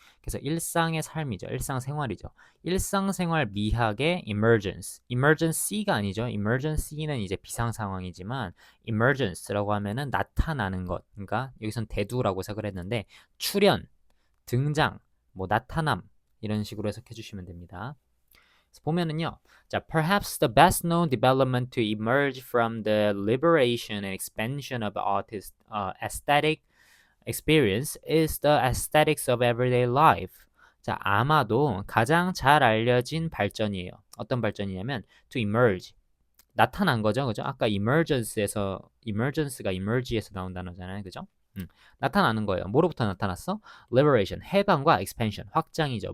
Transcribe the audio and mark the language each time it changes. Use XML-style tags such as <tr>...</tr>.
<ko>그래서 일상의 삶이죠. 일상생활이죠. 일상생활 미학의 emergency가 아니죠. emergency는 이제 비상상황이지만 emergence라고 하면은 나타나는 것. 그러니까 여기선 대두라고 해석을 했는데 출현, 등장, 뭐 나타남 이런 식으로 해석해 주시면 됩니다. 그래서 보면은요.</ko> <en>자, perhaps the best known development to emerge from the liberation and expansion of artist aesthetic experience is the aesthetics of everyday life.</en> <ko>자, 아마도 가장 잘 알려진 발전이에요. 어떤 발전이냐면 to emerge, 나타난 거죠. 그죠? 아까 emergence가 emerge에서 나온 단어잖아요. 그죠? 나타나는 거예요. 뭐로부터 나타났어? liberation, 해방과 expansion, 확장이죠.</ko>